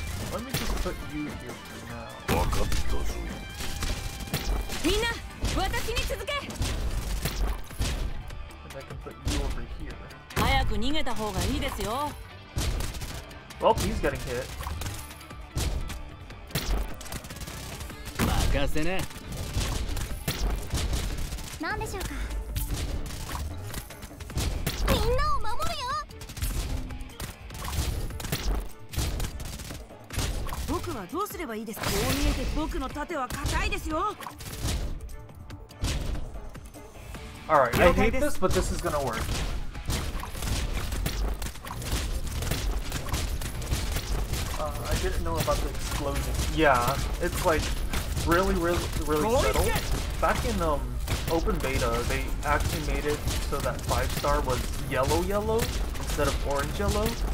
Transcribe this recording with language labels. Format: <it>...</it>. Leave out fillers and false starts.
<en>Let me just put you here for now.</en> <ja>わかったぞ。みんな、私に続け。</ja> <en>And I can put you over here.</en> <ja>早く逃げた方がいいですよ。</ja> <en>Well, he's getting hit.</en> <ja>任せね。何でしょうか。みんなを守るよ。僕はどうすればいいですか。こう見えて僕の盾は硬いですよ。</ja> <en>Alright, I hate this, but this is gonna work. I didn't know about the explosion. Yeah, it's like really subtle. Back in open beta, they actually made it so that 5-star was yellow instead of orange yellow.</en>